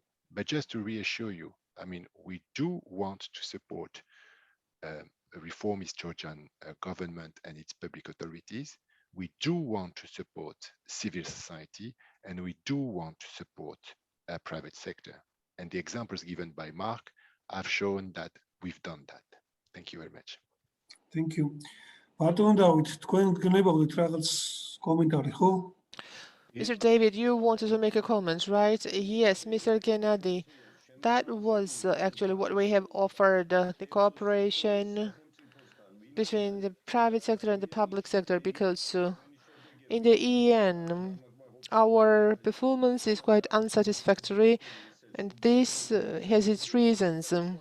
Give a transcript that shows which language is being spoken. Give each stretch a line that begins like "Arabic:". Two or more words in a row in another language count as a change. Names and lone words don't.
English: But just to reassure you, I mean, we do want to support a reformist Georgian government and its public authorities. We do want to support civil society, and we do want to support a private sector. And the examples given by Mark have shown that we've done that. Thank you very much. Thank you.
Georgian: ბატონ დავით, თქვენ გნებავთ რაღაც კომენტარი, ხო?
English: Mr. David, you wanted to make a comment, right? Yes, Mr. Gennady. That was actually what we have offered, the cooperation between the private sector and the public sector, because in the EN, our performance is quite unsatisfactory, and this has its reasons.